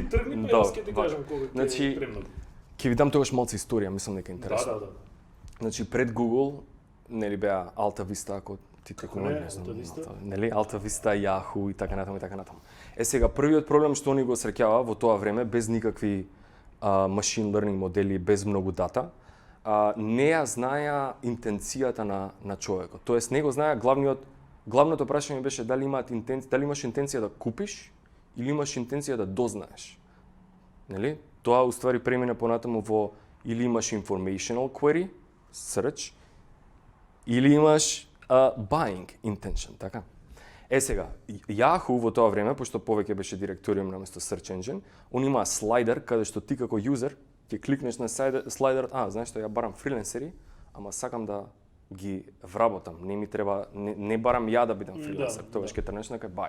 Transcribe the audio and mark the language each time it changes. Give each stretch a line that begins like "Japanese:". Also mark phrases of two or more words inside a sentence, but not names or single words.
Macedonian: Ти тргни, па јас ќе ти кажам кога ќе значи, премногу. Ќе ви дам тогаш малку историја, мислам дека е интересно. Да. Значи пред Google нели беа Alta Vista, ако ти Како не, Alta Vista? Нели Alta Vista, Yahoo и така натаму и така натаму. Сега првиот проблем што они го среќава во тоа време без никакви
English: machine learning
Macedonian: модели, без многу дата, не ја знаеа интенцијата на човекот. Тоест не го знаеа главното прашање беше дали имаш интенција да купиш или имаш интенција да дознаеш. Нели? Тоа уствари премина понатаму во или имаш
English: informational query, search,
Macedonian: или имаш
English: buying intention,
Macedonian: така? Сега, Yahoo во тоа време, пошто повеќе беше директориум наместо
English: search engine,
Macedonian: он има слайдер каде што ти како юзер ќе кликнеш на слайдерот, знаеш што ја барам фриленсери, ама сакам да ги вработам, не ми треба, не барам ја да бидам фриленсер, тогаш ќе трнеш на кај buy.